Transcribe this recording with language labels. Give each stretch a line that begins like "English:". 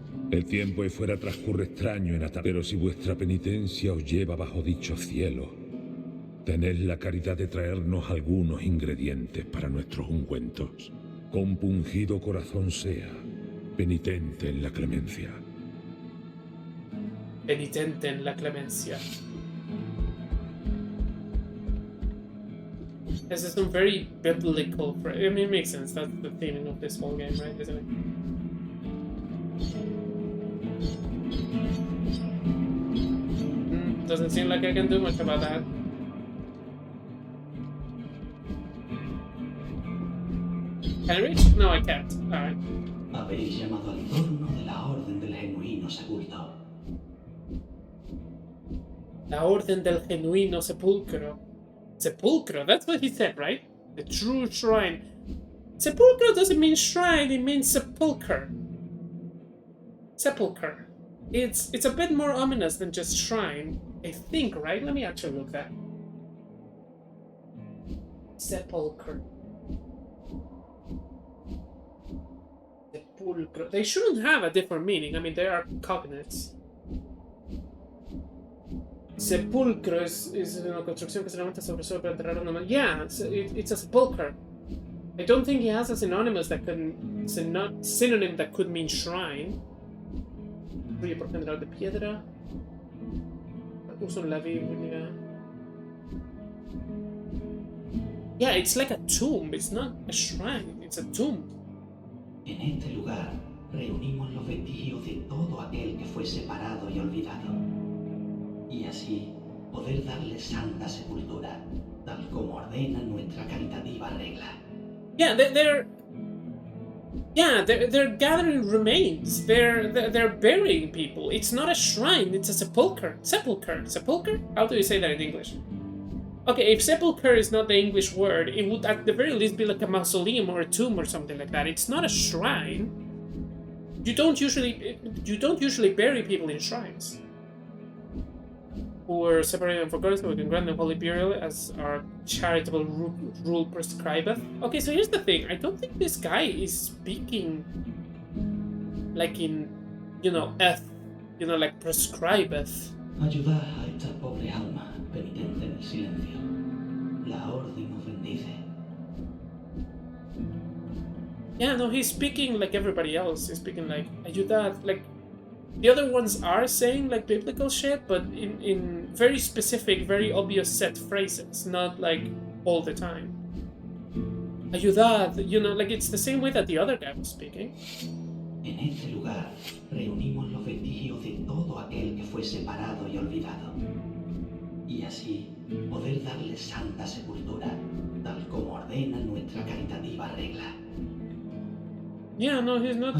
Spanish: El tiempo ahí fuera transcurre extraño en ata, pero si vuestra penitencia os lleva bajo dichos cielos, tened la caridad de traernos algunos ingredientes para nuestros ungüentos. Compungido corazón sea, penitente en la clemencia. Penitente en la clemencia.
English: This is some very biblical. I mean, it makes sense. That's the theming of this whole game, right? Isn't it? Doesn't seem like I can do much about that. Can I reach? No, I can't. Alright.
Spanish: Habéis llamado al torno de la Orden del Genuino Sepulcro. La Orden del Genuino Sepulcro.
English: Sepulcro, that's what he said, right? The true shrine. Sepulcro doesn't mean shrine, it means sepulcher. Sepulcher. It's a bit more ominous than just shrine, I think, right? Let me actually look that. Sepulcher. Sepulcro. They shouldn't have a different meaning. I mean, they are cognates.
Spanish: Sepulcro is una construcción que se levanta sobre para enterrar una...
English: Yeah, it's a sepulcher. I don't think he has a synonymous that can... synonym that could mean shrine.
Spanish: Fluye por general de piedra. Uso la Biblia.
English: Yeah, it's like a tomb. It's not a shrine. It's a tomb.
Spanish: En este lugar reunimos los vestigios de todo aquel que fue separado y olvidado, y así poder darle santa sepultura, tal como ordena nuestra caritativa regla.
English: Yeah, they're gathering remains. They're burying people. It's not a shrine. It's a sepulcher. Sepulcher. How do you say that in English? Okay, if sepulcher is not the English word, it would at the very least be like a mausoleum or a tomb or something like that. It's not a shrine. You don't usually bury people in shrines. Who were separated and forgotten, so we can grant them holy burial as our charitable rule prescribeth. Okay, so here's the thing. I don't think this guy is speaking like in, like prescribeth.
Spanish: Ayudad a esta pobre alma penitente en el silencio. La orden nos bendice.
English: Yeah, no, he's speaking like everybody else. He's speaking like ayudad, like the other ones are saying like biblical shit, but in very specific, very obvious set phrases, not like all the time. Ayudad, like it's the same way that the other guy was speaking.
Spanish: En este lugar reunimos los vestigios de todo aquel que fue separado y olvidado, y así poder darle santa sepultura, tal como ordena nuestra caritativa regla.
English: Yeah, no, he's not
Spanish: Ayudad